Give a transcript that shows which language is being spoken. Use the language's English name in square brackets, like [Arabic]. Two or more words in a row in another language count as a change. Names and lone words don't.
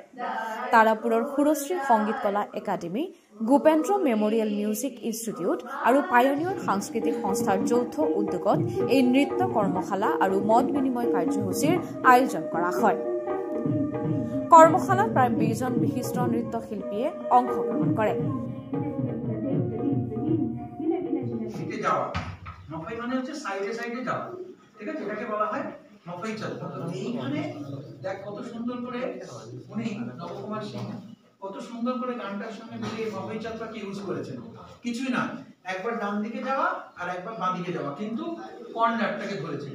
[Assamese] তাৰাপুৰৰ সুৰশ্ৰী সংগীত কলা একাডেমী, গোপেন্দ্ৰ মেমৰিয়েল মিউজিক ইনষ্টিটিউট আৰু পায়নিয়ৰ সাংস্কৃতিক সংস্থাৰ যৌথ উদ্যোগত এই নৃত্য কৰ্মশালা আৰু মত বিনিময় কাৰ্যসূচীৰ আয়োজন কৰা হয়। কৰ্মশালাত প্ৰায় 20 জন বিশিষ্ট নৃত্যশিল্পীয়ে অংশগ্ৰহণ কৰে। [Bangla] মফাই মানে হচ্ছে সাইডে সাইডে যাওয়া, ঠিক আছে, এটাকে বলা হয় মফাই যাত্রা। এইখানে দেখ কত সুন্দর করে উনি নবকুমার সিংহ কত সুন্দর করে গানটার সঙ্গে মিলিয়ে মফাই যাত্রাকে ইউজ করেছেন। কিছুই না, একবার ডান দিকে যাওয়া আর একবার বাঁ দিকে যাওয়া, কিন্তু কর্নারটাকে ধরেছেন।